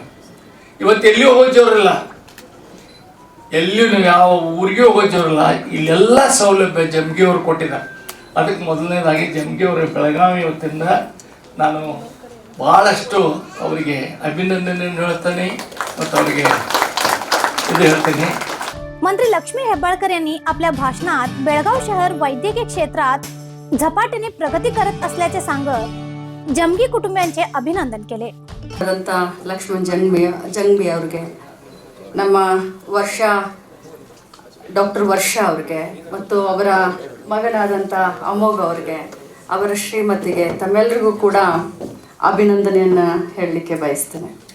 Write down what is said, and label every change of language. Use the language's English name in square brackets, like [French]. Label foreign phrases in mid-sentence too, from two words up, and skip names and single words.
[Kannada] ಇವತ್ತು ಎಲ್ಲಿಯೂ ಹೋಗೋ ಜೋರಿಲ್ಲ, ಎಲ್ಲಿಯೂ ನೀವು ಯಾವ ಊರಿಗೆ ಹೋಗೋ ಜೋರಿಲ್ಲ, ಇಲ್ಲೆಲ್ಲ ಸೌಲಭ್ಯ ಜಮಗಿಯವರು ಕೊಟ್ಟಿದ್ದಾರೆ। ಅದಕ್ಕೆ ಮೊದಲನೇದಾಗಿ ಜಮಗಿಯವರು ಬೆಳಗಾವಿ ಇವತ್ತಿಂದ ನಾನು ಭಾಳಷ್ಟು ಅವರಿಗೆ ಅಭಿನಂದನೆಯನ್ನು ಹೇಳ್ತೇನೆ ಮತ್ತು ಅವರಿಗೆ ಇದು ಹೇಳ್ತೀನಿ। [Marathi] मंत्री लक्ष्मी हेब्बाळकर यांनी आपल्या भाषणात बेळगाव शहर वैद्यकीय क्षेत्रात झपाट्याने प्रगती करत असल्याचे सांगत जमगी कुटुंबियांचे अभिनंदन केले। [Kannada] ಲಕ್ಷ್ಮಣ್ ಜಂಗ್ಬಿ ಅವರಿಗೆ, ನಮ್ಮ ಡಾಕ್ಟರ್ ವರ್ಷ ಅವರಿಗೆ ಮತ್ತು ಅವರ ಮಗನಾದಂಥ ಅಮೋಘ್ ಅವರಿಗೆ, ಅವರ ಶ್ರೀಮತಿಗೆ, ತಮ್ಮೆಲ್ಲರಿಗೂ ಕೂಡ ಅಭಿನಂದನೆಯನ್ನು ಹೇಳಲಿಕ್ಕೆ ಬಯಸ್ತೇನೆ।